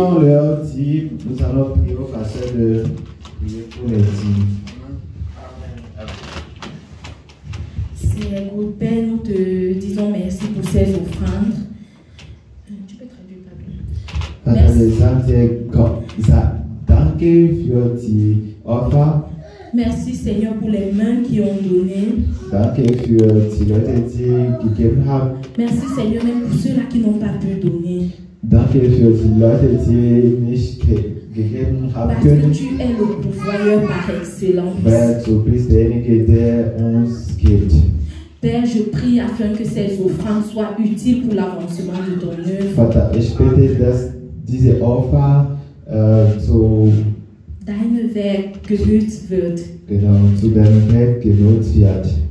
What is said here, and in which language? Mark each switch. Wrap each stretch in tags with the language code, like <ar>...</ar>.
<fr>ont leur dîme, nous allons prier au pasteur de prier pour les dîmes. Seigneur Père, nous te disons merci pour ces offrandes. Tu peux traduire, Pablo.</fr> <de>Vater, wir sagen dir danke für die Opfer.</de> <fr>Merci Seigneur pour les mains qui ont donné.</fr> <de>Danke für die Leute, die gegeben haben.</de> <fr>Merci Seigneur même pour ceux-là qui n'ont pas pu donner.</fr> <de>Danke für die Leute, die nicht gegeben haben</de> <fr>Parce que</fr> <de>können.</de> <fr>tu es le pourvoyeur par excellence.</fr> <de>Weil du bist derjenige, der uns gibt.</de> <fr>Père, je prie afin que ces offrandes soient utiles pour l'avancement de ton œuvre.</fr> <de>Vater, ich bitte, dass diese Opfer zu Dein Werk genützt wird. zu deinem Werk genutzt wird.</de>